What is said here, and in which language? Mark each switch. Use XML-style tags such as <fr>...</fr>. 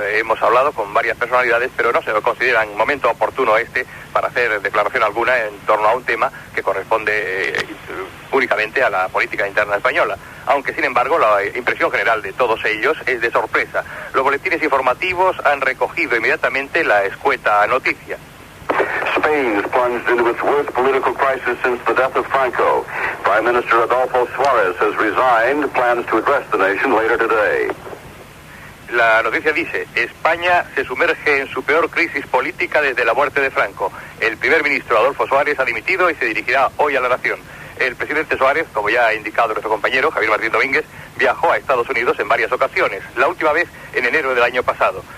<es>Hemos hablado con varias personalidades, pero no se considera un momento oportuno para hacer declaración alguna en torno a un tema que corresponde únicamente a la política interna española. Aunque, sin embargo, la impresión general de todos ellos es de sorpresa. Los boletines informativos han recogido inmediatamente la escueta noticia.</es> <en>Spain is plunged into its worst political crisis since the death of Franco. Prime Minister Adolfo Suárez has resigned, plans to address the nation later today.</en> <es>La noticia dice: España se sumerge en su peor crisis política desde la muerte de Franco. El primer ministro Adolfo Suárez ha dimitido y se dirigirá hoy a la nación. El presidente Suárez, como ya ha indicado nuestro compañero Javier Martín Domínguez, viajó a Estados Unidos en varias ocasiones, la última vez en enero del año pasado.</es>